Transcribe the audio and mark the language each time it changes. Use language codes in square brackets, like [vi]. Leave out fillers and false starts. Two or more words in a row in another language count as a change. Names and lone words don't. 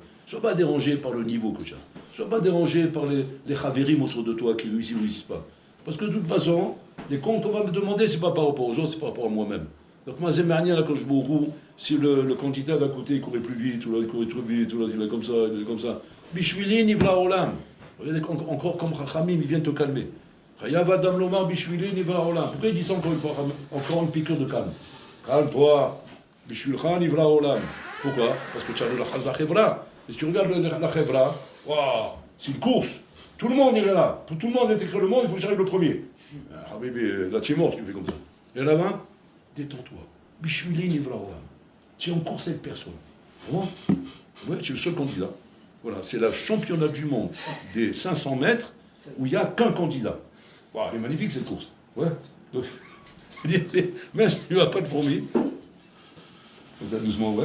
[fr] Sois pas dérangé par le niveau que tu as. Sois pas dérangé par les chavérim autour de toi qui réussissent ou réussissent pas. Parce que de toute façon, les comptes qu'on va me demander, c'est pas par rapport aux autres, c'est par rapport à moi-même. Donc moi, Zémernia, là, quand je me roule, si le candidat d'à côté il courait plus vite, ou là il courait trop vite, ou là il est comme ça, il est comme ça. [he] בשבילי נברא עולם. [fr] Regardez, encore comme Chachamim, ils viennent te calmer. [he] חייב אדם לומר בשבילי נברא עולם. [fr] Pourquoi il dit ça encore une fois, encore une piqûre de calme? Calme-toi. [he] בשבילך נברא עולם. [fr] Pourquoi? Parce que tu as le [he] לחץ לחברה. [fr] Et si tu regardes la chevra, wow, c'est une course. Tout le monde est là. Pour tout le monde est écrit le monde, il faut que j'arrive le premier. Habibi, là tu es mort si tu fais comme ça. Et là-bas, détends-toi. [he] בשבילי נברא עולם. [fr] Tu es en course avec personne. Vraiment? Ouais, tu es le seul candidat. Voilà, c'est le championnat du monde des 500 mètres où il n'y a qu'un candidat. Wow, elle est magnifique cette course. Ouais. Donc, même si tu n'as pas de fourmis, comme ça doucement, ouais.